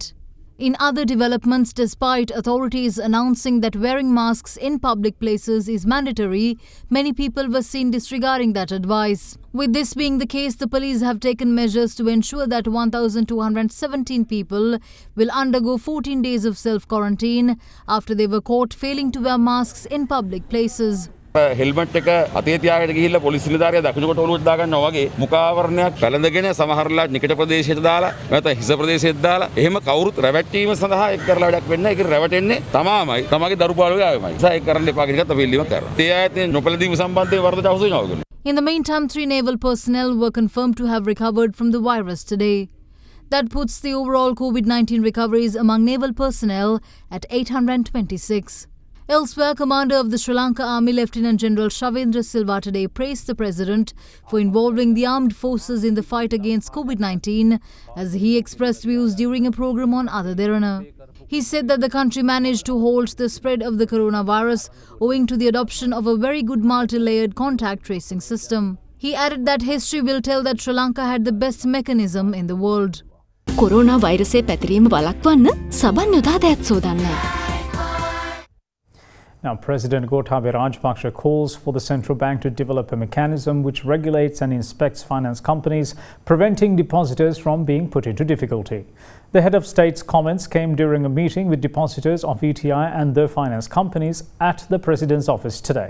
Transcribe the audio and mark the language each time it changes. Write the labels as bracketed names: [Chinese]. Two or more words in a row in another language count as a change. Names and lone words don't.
[English] In other developments, despite authorities announcing that wearing masks in public places is mandatory, many people were seen disregarding that advice. With this being the case, the police have taken measures to ensure that 1,217 people will undergo 14 days of self-quarantine after they were caught failing to wear masks in public places. [Sinhala] හෙල්මට් එක අතේ තියාගෙන ගිහිල්ලා පොලිස් නිලධාරියා දකුණුකොට ඔලුවට දාගන්නවා වගේ මුඛාවරණයක් පැළඳගෙන සමහරලා නිකට ප්‍රදේශයට දාලා නැත්නම් හිස ප්‍රදේශයට දාලා එහෙම කවුරුත් රැවට්ටීම සඳහා එක් කරලා වැඩක් වෙන්නේ නැහැ. ඒක රැවටෙන්නේ තමාමයි. තමගේ දරුපාලුවේ ආවමයි. ඒ නිසා ඒක කරන්න එපා කියන එකත් අපි ඉල්ලීමක් කරනවා. ඒ ආයතන නොපැළඳීම සම්බන්ධයෙන් වරදට අහු වෙනවා. [English] In the meantime, 3 naval personnel were confirmed to have recovered from the virus today. That puts the overall COVID-19 recoveries among naval personnel at 826. Elsewhere, Commander of the Sri Lanka Army Lieutenant General Shavendra Silva today praised the President for involving the armed forces in the fight against COVID-19 as he expressed views during a program on AdaDerana. He said that the country managed to halt the spread of the coronavirus owing to the adoption of a very good multi-layered contact tracing system. He added that history will tell that Sri Lanka had the best mechanism in the world. [Sinhala] කොරෝනා වෛරසය පැතිරීම වළක්වන්න සබන් යොදා දෑත් සෝදන්න. [English] Now, President Gotabaya Rajapaksa calls for the central bank to develop a mechanism which regulates and inspects finance companies, preventing depositors from being put into difficulty. The head of state's comments came during a meeting with depositors of ETI and their finance companies at the President's office today.